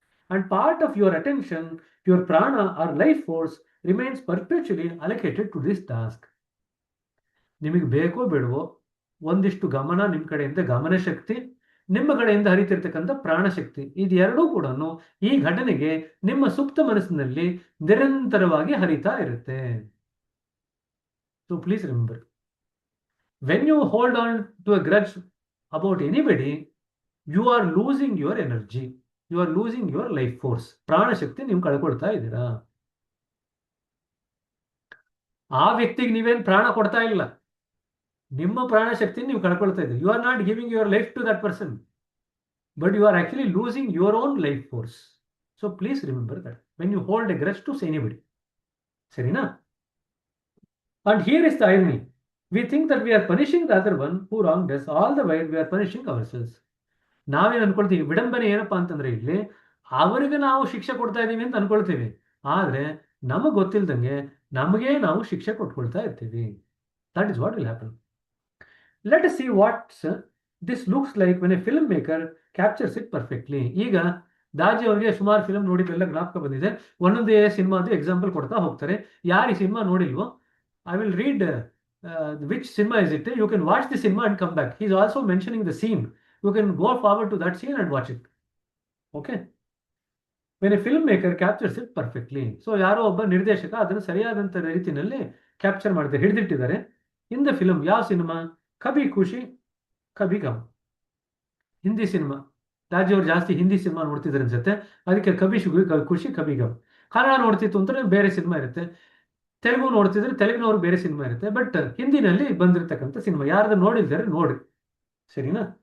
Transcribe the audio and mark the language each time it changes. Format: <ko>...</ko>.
<en>And part of your attention, your prana or life force remains perpetually allocated to this task.</en> <kn>ನಿಮಗೆ ಬೇಕೋ ಬೇಡವೋ ಒಂದಿಷ್ಟು ಗಮನ ನಿಮ್ಮ ಕಡೆಯಿಂದ ಗಮನ ಶಕ್ತಿ, ನಿಮ್ಮ ಕಡೆಯಿಂದ ಹರಿತಿರ್ತಕ್ಕಂಥ ಪ್ರಾಣಶಕ್ತಿ, ಇದೆರಡೂ ಕೂಡ ಈ ಘಟನೆಗೆ ನಿಮ್ಮ ಸುಪ್ತ ಮನಸ್ಸಿನಲ್ಲಿ ನಿರಂತರವಾಗಿ ಹರಿತಾ ಇರುತ್ತೆ.</kn> <en>So please remember, when you hold on to a grudge about anybody, you are losing your energy, you are losing your life force.</en> <kn>ಪ್ರಾಣಶಕ್ತಿ ನೀವು ಕಳ್ಕೊಳ್ತಾ ಇದ್ದೀರಾ. ಆ ವ್ಯಕ್ತಿಗೆ ನೀವೇನು ಪ್ರಾಣ ಕೊಡ್ತಾ ಇಲ್ಲ, ನಿಮ್ಮ ಪ್ರಾಣಶಕ್ತಿ ನೀವು ಕಳ್ಕೊಳ್ತಾ ಇದ್ದೀರಿ.</kn> <en>You are not giving your life to that person, but you are actually losing your own life force. So please remember that when you hold a grudge to anybody, ಸರಿನಾ? And here is the irony. We think that we are punishing the other one who wronged us, all the while we are punishing ourselves.</en> <kn>ನಾವೇನು ಅನ್ಕೊಳ್ತೀವಿ, ವಿಡಂಬನೆ ಏನಪ್ಪಾ ಅಂತಂದ್ರೆ ಇಲ್ಲಿ ಅವರಿಗೆ ನಾವು ಶಿಕ್ಷೆ ಕೊಡ್ತಾ ಇದ್ದೀವಿ ಅಂತ ಅನ್ಕೊಳ್ತೀವಿ, ಆದ್ರೆ ನಮಗೆ ಗೊತ್ತಿಲ್ದಂಗೆ ನಮಗೆ ನಾವು ಶಿಕ್ಷೆ ಕೊಟ್ಕೊಳ್ತಾ ಇರ್ತೀವಿ.</kn> <en>That is what will happen. Let us see what this looks like when a film maker captures it perfectly.</en> <kn>ಈಗ ದಾಜಿ ಅವರಿಗೆ ಸುಮಾರು ಫಿಲ್ಮ್ ನೋಡಿದ್ದೆಲ್ಲ ಜ್ಞಾಪಕ ಬಂದಿದೆ. ಒಂದೊಂದೇ ಸಿನಿಮಾದು ಎಕ್ಸಾಂಪಲ್ ಕೊಡ್ತಾ ಹೋಗ್ತಾರೆ. ಯಾರು ಈ cinema ನೋಡಿಲ್ವೋ,</kn> <en>I will read which cinema is it. You can watch the cinema and come back. He is also mentioning the scene. You can go forward to that scene and watch it. Okay. When a filmmaker captures it perfectly.</en> <kn>So ಯಾರೋ ಒಬ್ಬ ನಿರ್ದೇಶಕ ಅದನ್ನು ಸರಿಯಾದಂಥ ರೀತಿಯಲ್ಲಿ capture ಮಾಡಿದ್ದಾರೆ, ಹಿಡಿದಿಟ್ಟಿದ್ದಾರೆ.</kn> <en>in the film</en> <kn>ಯಾವ cinema? ಕಭಿ ಖುಷಿ ಕಭಿ gum, Hindi cinema. Raju ಅವ್ರು ಜಾಸ್ತಿ ಹಿಂದಿ ಸಿನಿಮಾ ನೋಡ್ತಿದ್ರು ಅನ್ಸುತ್ತೆ, ಅದಕ್ಕೆ ಕಬಿ ಖುಷಿ ಕಬಿ ಗಮ್. ಕನ್ನಡ ನೋಡ್ತಿತ್ತು ಅಂದ್ರೆ ಬೇರೆ ಸಿನಿಮಾ ಇರುತ್ತೆ, ತೆಲುಗು ನೋಡ್ತಿದ್ರೆ ತೆಲುಗಿನವ್ರು ಬೇರೆ ಸಿನಿಮಾ ಇರುತ್ತೆ, ಬಟ್ ಹಿಂದಿನಲ್ಲಿ ಬಂದಿರತಕ್ಕಂಥ ಸಿನಿಮಾ ಯಾರ್ದು ನೋಡಿದ್ದಾರೆ ನೋಡಿ, ಸರಿನಾ?</kn>